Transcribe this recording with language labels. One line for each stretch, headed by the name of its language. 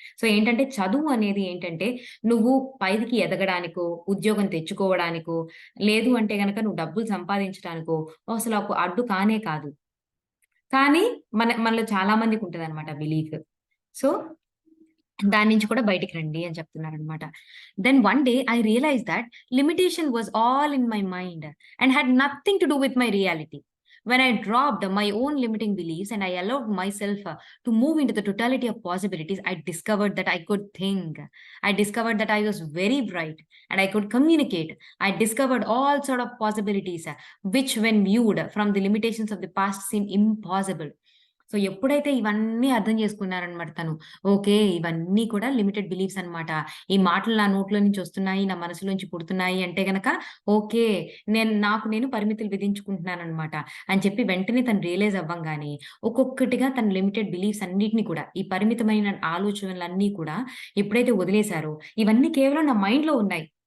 Telugu: So, ఏంటంటే చదువు అనేది ఏంటంటే, నువ్వు పైకి ఎదగడానికో, ఉద్యోగం తెచ్చుకోవడానికో, లేదు అంటే గనక నువ్వు డబ్బులు సంపాదించడానికో అసల ఒక అడ్డు కానే కాదు. కానీ మనలో చాలా మందికుంటదనమాట బిలీఫ్. సో, దాని నుంచి కూడా బయటికి రండి అని చెప్తున్నారనమాట.
English: Then one day I realized that limitation was all in my mind and had nothing to do with my reality. When I dropped my own limiting beliefs and I allowed myself to move into the totality of possibilities, I discovered that I could think. I discovered that I was very bright and I could communicate. I discovered all sort of possibilities, which when viewed from the limitations of the past seem impossible.
Telugu: So, ఎప్పుడైతే ఇవన్నీ అర్థం చేసుకున్నారనమాట తను. Okay. ఇవన్నీ కూడా limited beliefs అనమాట. ఈ మాటలు నా నోట్లో నుంచి వస్తున్నాయి, నా మనసులోంచి పుడుతున్నాయి అంటే గనక ఓకే. నాకు నేను పరిమితులు విధించుకుంటున్నాననమాట అని చెప్పి వెంటనే తను రియలైజ్ అవ్వంగానే ఒక్కొక్కటిగా తన లిమిటెడ్ బిలీఫ్స్ అన్నిటిని కూడా ఈ పరిమితమైన ఆలోచనలన్నీ కూడా ఎప్పుడైతే వదిలేసారో ఇవన్నీ కేవలం నా మైండ్‌లో ఉన్నాయి.